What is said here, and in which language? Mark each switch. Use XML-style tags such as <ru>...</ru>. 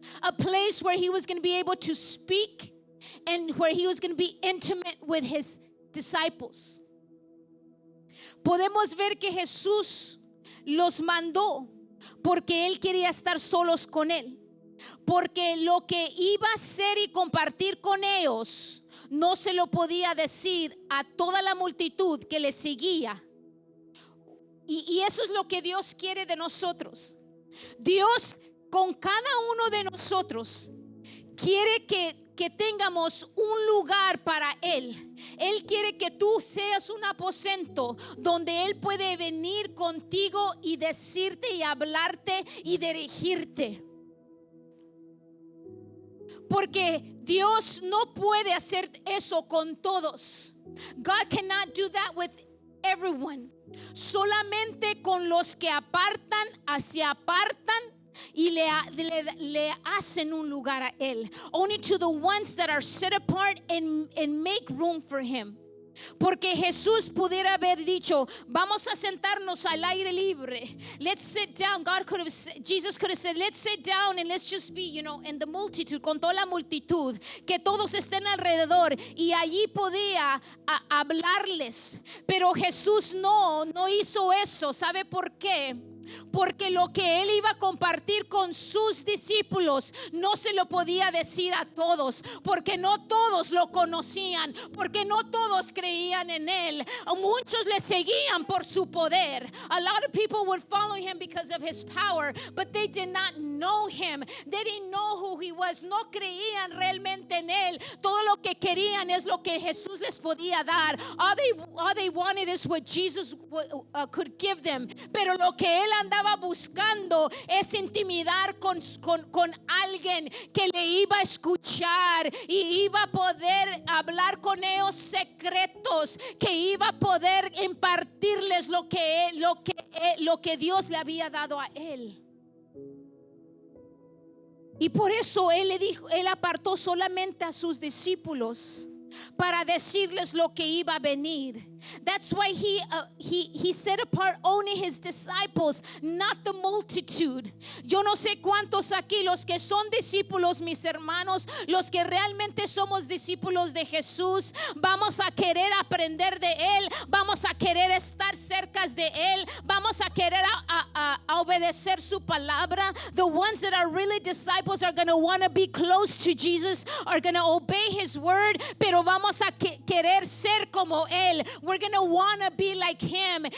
<en>A place where He was going to be able to speak and where He was going to be intimate with His disciples.</en> <es>Podemos ver que Jesús los mandó porque Él quería estar solos con Él. Porque lo que iba a hacer y compartir con ellos no se lo podía decir a toda la multitud que le seguía. Y eso es lo que Dios quiere de nosotros. Dios con cada uno de nosotros quiere que tengamos un lugar para Él. Él quiere que tú seas un aposento donde Él puede venir contigo y decirte y hablarte y dirigirte. Porque Dios no puede hacer eso con todos.</es> <en>God cannot do that with everyone.</en> <es>Solamente con los que se apartan y le hacen un lugar a Él.</es> <en>Only to the ones that are set apart and make room for Him.</en> <es>Porque Jesús pudiera haber dicho, vamos a sentarnos al aire libre.</es> <en>Let's sit down. Jesus could have said, let's sit down and let's just be, in the multitude,</en> <es>con toda la multitud, que todos estén alrededor, y allí podía hablarles. Pero Jesús no hizo eso. ¿Sabe por qué? porque lo que él iba a compartir con sus discípulos no se lo podía decir a todos, porque no todos lo conocían, porque no todos creían en él. Muchos le seguían por su poder.</es> <en>A lot of people would follow him because of his power, but they did not know him. They didn't know who he was.</en> <es>No creían realmente en él. Todo lo que querían es lo que Jesús les podía dar.</es> <en>All they wanted is what Jesus could give them.</en> <es>Pero lo que él andaba buscando es intimidar con alguien que le iba a escuchar y iba a poder hablar con ellos secretos, que iba a poder impartirles lo que Dios le había dado a él. Y por eso él apartó solamente a sus discípulos para decirles lo que iba a venir.</es> <en>That's why he set apart only his disciples, not the multitude.</en> <es>Yo no sé cuántos aquí, los que son discípulos, mis hermanos, los que realmente somos discípulos de Jesús, vamos a querer aprender de él, vamos a querer estar cerca de él, vamos a querer a obedecer su palabra.</es> <en>The ones that are really disciples are going to want to be close to Jesus, are going to obey his word,</en> <es>pero vamos a querer ser como él.</es> <en>We're going to want to be like him.</en>